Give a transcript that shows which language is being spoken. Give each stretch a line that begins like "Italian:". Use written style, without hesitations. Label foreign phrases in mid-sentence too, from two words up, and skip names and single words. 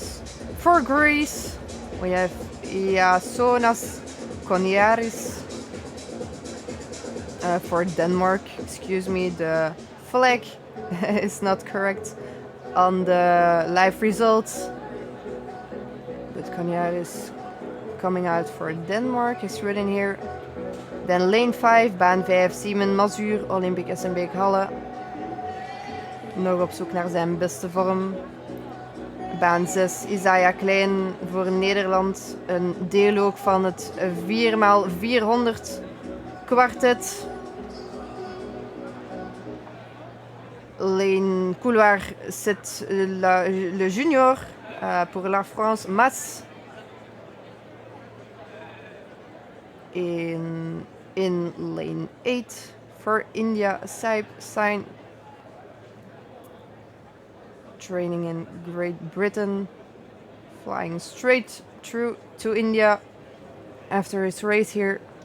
English: For Greece, we have Iasonas Koniaris. For Denmark, excuse me, the flag is not correct on the live results. But Koniaris coming out for Denmark is written here.
Dutch: Dan lane 5, baan 5, Simon Mazur, Olympic Essenbeek Halle. Nog op zoek naar zijn beste vorm. Baan 6, Isaiah Klein voor Nederland. Een deel ook van het 4x400 kwartet.
French: Lane couloir 7, le junior pour la France, Mas.
English: In lane 8 for India, Saib Sign. Training in Great Britain, flying straight through to India after his race here.